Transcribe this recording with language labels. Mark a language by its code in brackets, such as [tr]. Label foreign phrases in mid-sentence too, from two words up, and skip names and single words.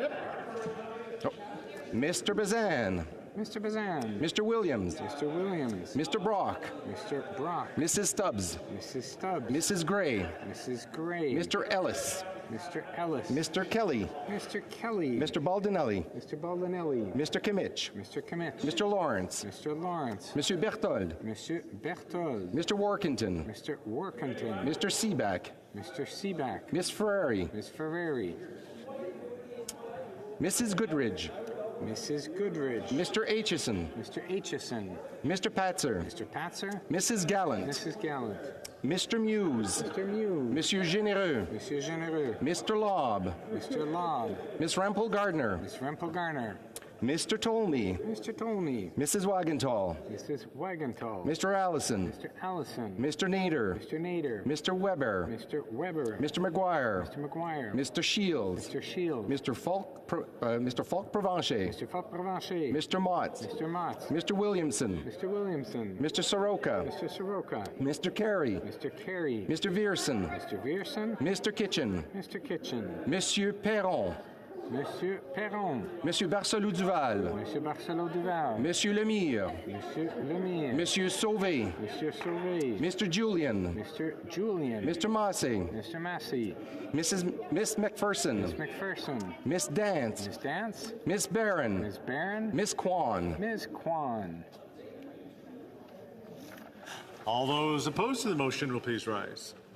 [en] Mr. Bazan. Mr. Bazan. Mr. Williams. Mr. Williams. Mr. Brock. Mr. Brock. Mrs. Stubbs. Mrs. Stubbs. Mrs. Gray. Mrs. Gray. Mr. Ellis. Mr. Ellis. Mr. Kelly. Mr. Kelly. Mr. Baldinelli. Mr. Baldinelli. Mr. Kimmich. Mr. Kimmich. Mr. Lawrence. Mr. Lawrence. Monsieur Berthold. Mr. Berthold. Mr. Workington. Mr. Workington. Mr. Seaback. Mr. Seaback. Miss Ferrari. Miss Ferrari. Mrs. Goodridge. Mrs. Goodridge. Mr. Aitchison. Mr. Aitchison. Mr. Patzer. Mr. Patzer. Mrs. Gallant. Mrs. Gallant. Mr. Muse. Mr. Muse. Monsieur Généreux. Monsieur Généreux. Mr. Lobb. Mr. Lobb. Miss Rempel Gardner. Miss Rempel Garner. Mr. Tolney. Mr. Tolney. Mrs. Wagenthal. Mrs. Wagenthal. Mr. Allison. Mr. Allison. Mr. Nader. Mr. Nader. Mr. Weber. Mr. Weber. Mr. McGuire. Mr. McGuire. Mr. Shields. Mr. Shields. Mr. Falk Provencher. Mr. Falk Provencher. Mr. Mott. Mr. Mott. Mr. Williamson. Mr. Williamson. Mr. Soroka. Mr. Soroka. Mr. Carey. Mr. Carey. Mr. Vierson. Mr. Vierson. Mr. Kitchen. Mr. Kitchen. Monsieur Perron. Monsieur Perron. Monsieur Barcelou Duval. Monsieur Barcelot Duval. Monsieur Lemire. Monsieur Lemire. Monsieur Sauvé. Monsieur Sauvé. Mr. Julian. Mr. Julian. Mr. Massey. Mr. Massey. Miss McPherson. Miss McPherson. Miss Dance. Miss Dance. Miss Barron. Miss Barron. Miss Kwan. Ms. Kwan. All those opposed to the motion will please rise.